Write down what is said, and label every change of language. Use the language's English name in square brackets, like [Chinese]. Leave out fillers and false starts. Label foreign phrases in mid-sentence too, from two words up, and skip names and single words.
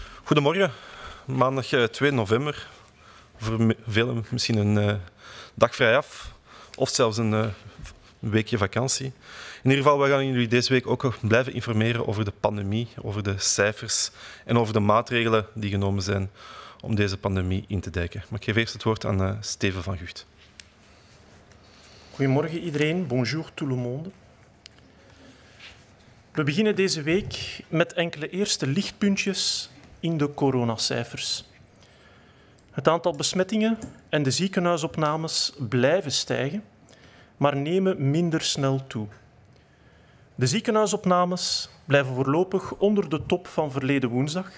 [Dutch] Goedemorgen, maandag 2 november. Voor velen misschien een dag vrij af of zelfs een weekje vakantie. In ieder geval, we gaan jullie deze week ook blijven informeren over de pandemie, over de cijfers en over de maatregelen die genomen zijn om deze pandemie in te dijken. Maar ik geef eerst het woord aan Steven van Gucht. Goedemorgen iedereen, [French] bonjour tout le monde. [Dutch] We beginnen deze week met enkele eerste lichtpuntjes in de coronacijfers. Het aantal besmettingen en de ziekenhuisopnames blijven stijgen, maar nemen minder snel toe. De ziekenhuisopnames blijven voorlopig onder de top van verleden woensdag.